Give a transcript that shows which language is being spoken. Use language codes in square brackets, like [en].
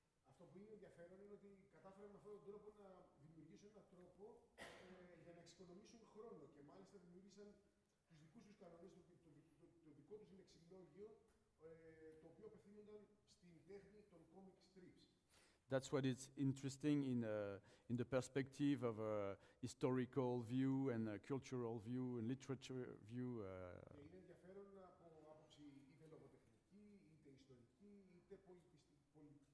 [el] Αυτό που είναι ενδιαφέρον είναι ότι κατάφεραν με αυτόν τον τρόπο να δημιουργήσουν έναν τρόπο εξοικονομήσουν χρόνο και μάλιστα δημιούργησαν τους δικούς τους κανόνες, το δικό τους λεξιλόγιο, το οποίο απευθύνονταν στην τέχνη των comic strips. [en] That's what is interesting in the perspective of a historical view and a cultural view and literature view. [el] Και είναι ενδιαφέρον από άποψη είτε λογοτεχνική, είτε ιστορική, είτε πολιτιστική.